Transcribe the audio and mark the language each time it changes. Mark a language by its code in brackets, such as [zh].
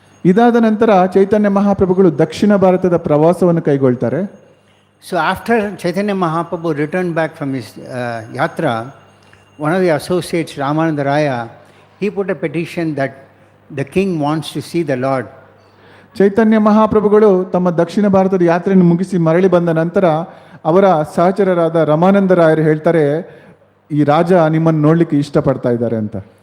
[kn] ಇದಾದ ನಂತರ ಚೈತನ್ಯ ಮಹಾಪ್ರಭುಗಳು ದಕ್ಷಿಣ ಭಾರತದ ಪ್ರವಾಸವನ್ನು ಕೈಗೊಳ್ತಾರೆ. [en] So after Chaitanya Mahaprabhu returned back from his yatra, one of the associates, Ramananda Raya, he put a petition that the king wants to see the Lord. [kn] ಚೈತನ್ಯ ಮಹಾಪ್ರಭುಗಳು ತಮ್ಮ ದಕ್ಷಿಣ ಭಾರತದ ಯಾತ್ರೆಯನ್ನು ಮುಗಿಸಿ ಮರಳಿ ಬಂದ ನಂತರ ಅವರ ಸಹಚರರಾದ ರಮಾನಂದ ರಾಯರು ಹೇಳ್ತಾರೆ, ಈ ರಾಜ ನಿಮ್ಮನ್ನು ನೋಡಲಿಕ್ಕೆ ಇಷ್ಟಪಡ್ತಾ ಇದ್ದಾರೆ ಅಂತ.